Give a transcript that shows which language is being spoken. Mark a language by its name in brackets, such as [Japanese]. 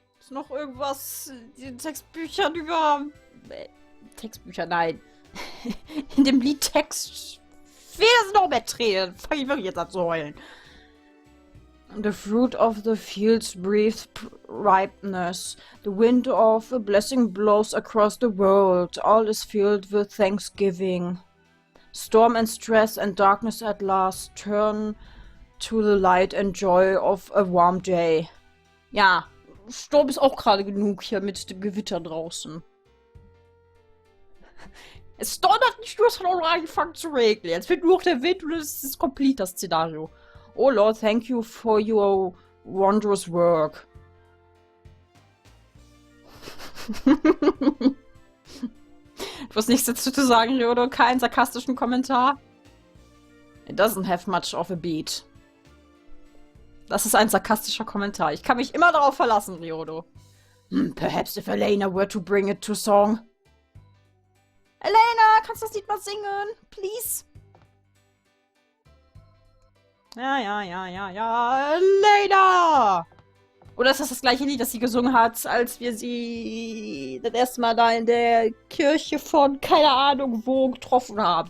[German] Ist noch irgendwas in den Textbüchern über... Textbücher, nein. In dem Liedtext fehlen noch mehr Tränen. Fange ich wirklich jetzt an zu heulen. [English] The fruit of the fields breathes ripeness. The wind of a blessing blows across the world. All is filled with thanksgiving. Storm and stress and darkness at last turn to the light and joy of a warm day. [German] Ja, Sturm ist auch gerade genug hier mit dem Gewitter draußen. Es donnert nicht nur, es hat auch noch angefangen zu regnen. Jetzt wird nur noch der Wind und es ist komplett das Szenario. [English] Oh Lord, thank you for your wondrous work. [German] Du hast nichts dazu zu sagen, Ryodo? Keinen sarkastischen Kommentar? [English] It doesn't have much of a beat. [German] Das ist ein sarkastischer Kommentar. Ich kann mich immer darauf verlassen, Ryodo. [English] Perhaps if Elena were to bring it to song. [German] Elena, kannst du das Lied mal singen? [English] Please? [German] Ja, Elena! Oder ist das gleiche Lied, das sie gesungen hat, als wir sie das erste Mal da in der Kirche von, keine Ahnung wo, getroffen haben?